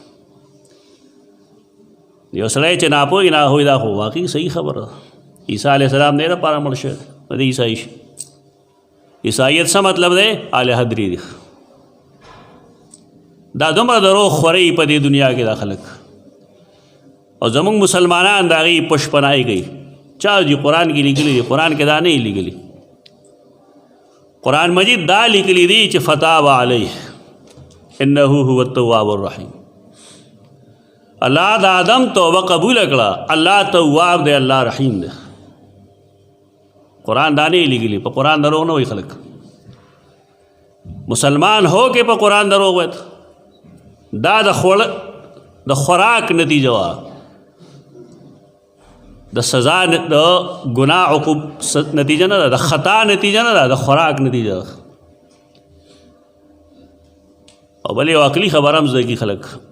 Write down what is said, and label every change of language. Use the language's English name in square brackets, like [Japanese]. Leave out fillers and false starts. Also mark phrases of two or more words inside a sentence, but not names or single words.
[Pashto] یو سړی چې ناپوهي نه وي دا خو واقعي صحیح خبره ده عیسی [Arabic] علیه السلام [Pashto] دې دپاره مړ شوی د عیسائی شي عیسائیت څه مطلب دی الہ درې دي دا دومره دروغ خورئ په دې دنیا کې دا خلک او زمونږ مسلمانان د هغې پشپناهي کوي چا دي قرآن کې لیکلي دي قرآن کې دا نه لیکلي قرآن مجید دا لیکلی دی چې [Arabic] فتاب علیه انه هو التواب الرحیم [Pashto] الله د آدم توبه قبول کړه الله تواب دی الله رحیم دی قرآن دا نه لیکلی په قرآن دروغ نه وایي خلک [Urdu] مسلمان ہو کے [Pashto] په قرآن دروغ وایي دا د خوراک نتیجه وه د سزا د ګناه عقوب نتیجه نه ده د خطا نتیجه نه ده د خوراک نتیجه ده او بل یو عقلي خبره هم زده کي خلک